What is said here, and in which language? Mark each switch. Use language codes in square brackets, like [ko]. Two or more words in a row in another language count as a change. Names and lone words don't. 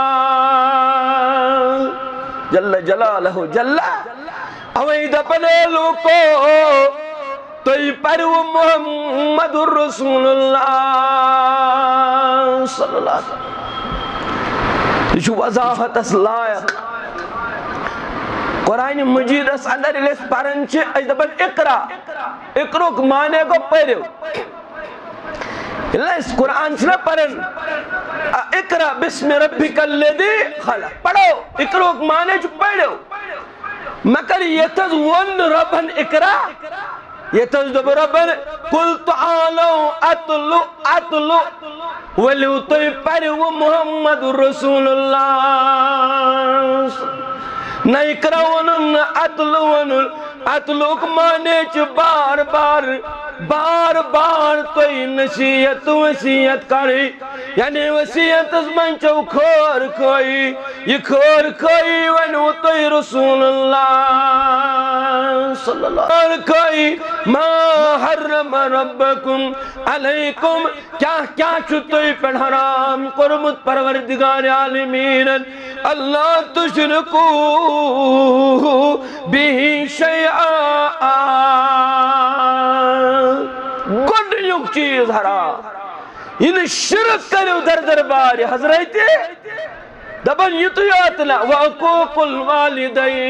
[ar] جل جلالہ [ks] جل اوے دپن اے لوکو تُہۍ پٔرِو [ar] محمد رسول اللہ صلی اللہ علیہ وسلم [ks] یہ چھُ وضاحتس لائق قرآن مجیدس اندر ییٚلہِ أسۍ پران چھِ أسۍ دپان اقرا اقرُک معنی گوٚو پٔرِو ییٚلہِ أسۍ قرآن چھِنا پران [ar] اقرا بسم ربک الذی خلق [ks] پڑھو اقرُک معنی چھُ پٔرِو مگر یتھس وون ربن اقرا یتھس دوٚپ ربن [ar] قل تعالوا اتلو [ks] ؤلِو تُہۍ پٔرِو [ar] محمد رسول اللہ [ks] نہ اقرا وونُن نہ اتلو وونُن اتلوک معنی چھُ بار بار تُہۍ نصیحت وصیت کرٕنۍ یعنی وصیتس منٛز چھو خٲر خٲہی یہ خٲر خٲہی ؤنِو تُہۍ [ar] رسول اللہ صلی اللہ [ks] خٲر خٲہی [ar] ما حرم ربکم علیکم [ks] کیا چھُ تُہۍ پٮ۪ٹھ حرام کوٚرمُت پروردگار عالمیٖنن [ar] اللہ تشرکو بِہِ شیئا [ks] گۄڈنیُک چیٖز حرام یہِ شرک کٔرِو دربار حضرت دپن یُتُے یوت نہٕ [ar] وعقوق الوالدین